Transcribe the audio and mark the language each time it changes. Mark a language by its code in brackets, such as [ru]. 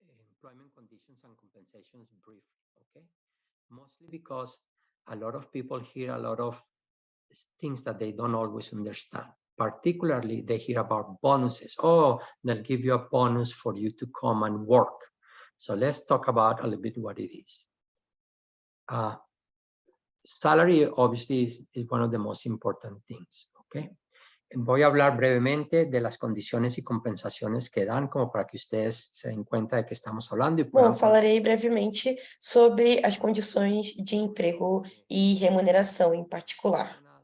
[en] Employment conditions and compensations briefly, okay? Mostly because a lot of people hear a lot of things that they don't always understand. Particularly, they hear about bonuses. Oh, they'll give you a bonus for you to come and work. So let's talk about a little bit what it is. Salary, obviously, is one of the most important things, okay? [es] Voy a hablar brevemente de las condiciones y compensaciones que dan, como para que ustedes se den cuenta de que estamos hablando. [pt] Bom, falarei brevemente sobre as condições de emprego e remuneração em particular.